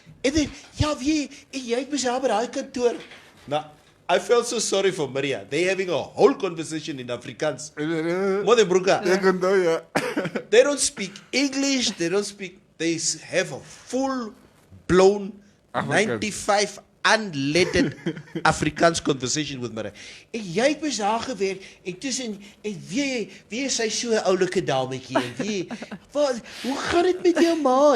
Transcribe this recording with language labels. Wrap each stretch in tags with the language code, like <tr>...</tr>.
<af>En dan, ja, jy het myself by daai kantoor.</af> <en>Nou, I felt so sorry for Maria. They're having a whole conversation in Afrikaans. Modebruka. They don't speak English. They have a full-blown 95 unleaded Afrikaans conversation with Maria.</en> <af>En jy het mys daar gewerk, en tussen, en wie is sy so 'n oulike dametjie, en hoe gaan dit met jou ma?</af>